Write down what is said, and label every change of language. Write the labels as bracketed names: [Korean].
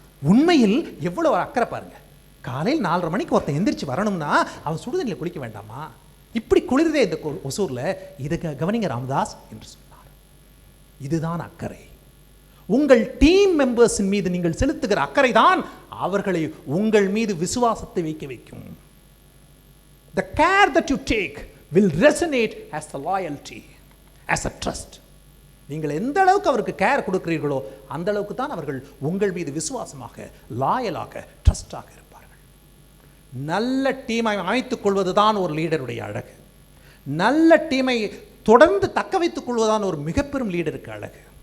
[Tamil] உண்மையில் எவ்வளவு ஒரு அக்கறை பாருங்க. காலையில் 4:30 மணிக்கு ஒருத்தன் எந்திரிச்சு வரணும்னா அவன் சுடுதண்ணில் குளிக்க வேண்டாமா? இப்படி குளிர்தே இந்த ஒசூர்ல. இதை கவனிங்க ராமதாஸ் என்று சொன்னார். இதுதான் அக்கறை. உங்கள் டீம் மெம்பர்ஸின் மீது நீங்கள் செலுத்துகிற அக்கறை தான் அவர்களை உங்கள் மீது விசுவாசத்தை வைக்க வைக்கும். [English] The care that you take will resonate as the loyalty, as a trust. [Tamil] நீங்கள் எந்த அளவுக்கு அவருக்கு கேர் கொடுக்கிறீர்களோ அந்த அளவுக்கு தான் அவர்கள் உங்கள் மீது விசுவாசமாக, லாயலாக, ட்ரஸ்டாக இருப்பார்கள். நல்ல டீமை அமைத்துக் கொள்வது தான் ஒரு லீடருடைய அழகு. நல்ல டீமை தொடர்ந்து தக்க வைத்துக் கொள்வதுதான் ஒரு மிகப்பெரும் லீடருக்கு அழகு.